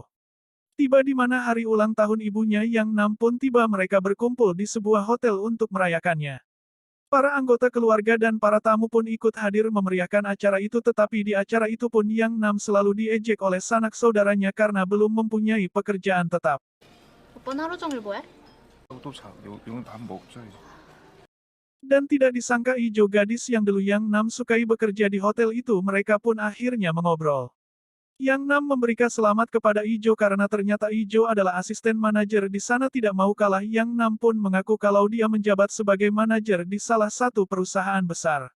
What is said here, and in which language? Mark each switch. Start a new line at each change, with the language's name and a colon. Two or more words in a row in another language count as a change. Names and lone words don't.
Indonesian: Tiba di mana hari ulang tahun ibunya Yang Nam pun tiba, mereka berkumpul di sebuah hotel untuk merayakannya. Para anggota keluarga dan para tamu pun ikut hadir memeriahkan acara itu, tetapi di acara itu pun Yang Nam selalu diejek oleh sanak saudaranya karena belum mempunyai pekerjaan tetap.
Korean: 오빠는 하루 종일 뭐해? 또 자, 이건 밥 먹자.
Indonesian: Dan tidak disangka Ijo, gadis yang dulu Yang Nam sukai, bekerja di hotel itu. Mereka pun akhirnya mengobrol. Yang Nam memberikan selamat kepada Ijo karena ternyata Ijo adalah asisten manajer di sana. Tidak mau kalah, Yang Nam pun mengaku kalau dia menjabat sebagai manajer di salah satu perusahaan besar.